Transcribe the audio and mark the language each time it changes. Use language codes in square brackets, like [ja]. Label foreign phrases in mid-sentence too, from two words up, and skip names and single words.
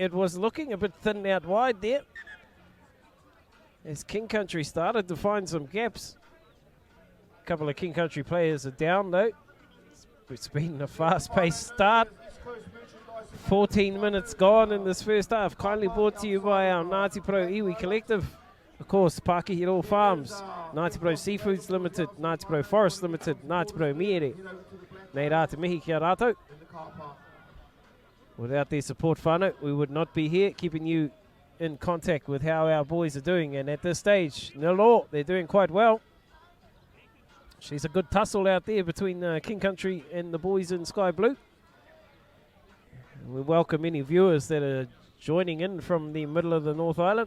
[en] It was looking a bit thin out wide there. As King Country started to find some gaps. A couple of King Country players are down though. It's been a fast-paced start. 14 minutes gone in this first half. Kindly brought to you by our Ngāti Pro Iwi Collective. Of course, Pakihiro Farms, Ngāti Pro Seafoods Limited, Ngāti Pro Forest Limited, Ngāti Pro Miere. [mi] Nei rā te mihi kia rātou. [en] Without their support whānau, we would not be here keeping you in contact with how our boys are doing. And at this stage, nil-all, they're doing quite well. She's a good tussle out there between King Country and the boys in Sky Blue. We welcome any viewers that are joining in from the middle of the North Island.